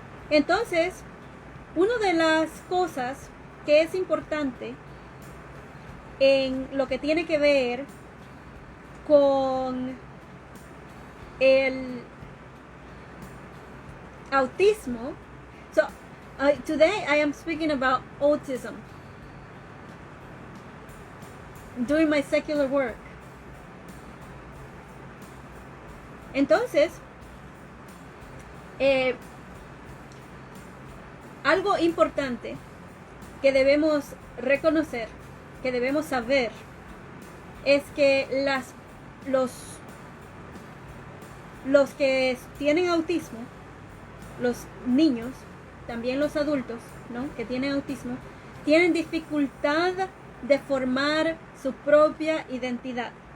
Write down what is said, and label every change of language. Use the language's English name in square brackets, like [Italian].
[Spanish] Entonces, una de las cosas que es importante en lo que tiene que ver con el autismo. [English] Today I am speaking about autism doing my secular work. [Spanish] Entonces, algo importante que debemos reconocer, que debemos saber, es que los que tienen autismo, los niños, también los adultos, ¿no?, que tienen autismo, tienen dificultad de formar su propia identidad.